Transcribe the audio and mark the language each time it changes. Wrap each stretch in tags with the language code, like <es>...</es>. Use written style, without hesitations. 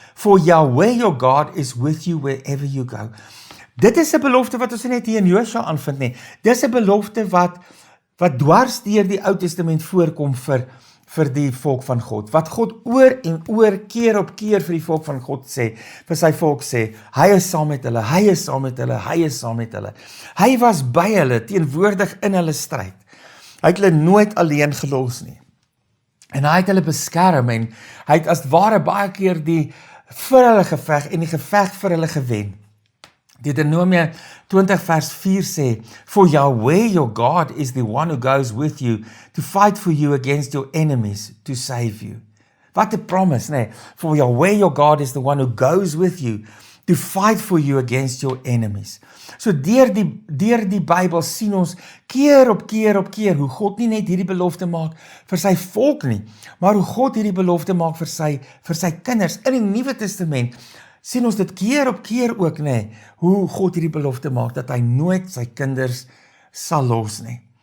<en>For Yahweh your God is with you wherever you go.</en> <af>Dit is 'n belofte wat ons nie hier in Joshua aanvind nie. Dis 'n belofte wat dwars deur die Ou Testament voorkom vir die volk van God. Wat God oor en oor, keer op keer vir die volk van God sê, vir sy volk sê, hy is saam met hulle, hy is saam met hulle, hy is saam met hulle. Hy was by hulle, teenwoordig in hulle stryd. Hy het hulle nooit alleen gelos nie. En hy het hulle beskerm, en hy het as ware baie keer vir hulle geveg en die geveg vir hulle gewen. Deuteronomie 20 vers 4 sê,</af> <en>for Yahweh your God is the one who goes with you to fight for you against your enemies to save you. Wat 'n promise, For Yahweh your God is the one who goes with you to fight for you against your enemies.</en> <af>So deur die Bybel sien ons keer op keer hoe God nie net hierdie belofte maak vir sy volk nie, maar hoe God hierdie belofte maak vir sy kinders. In die Nuwe Testament sien ons dit keer op keer ook, hoe God hierdie belofte maak, dat hy nooit sy kinders sal los nie.</af>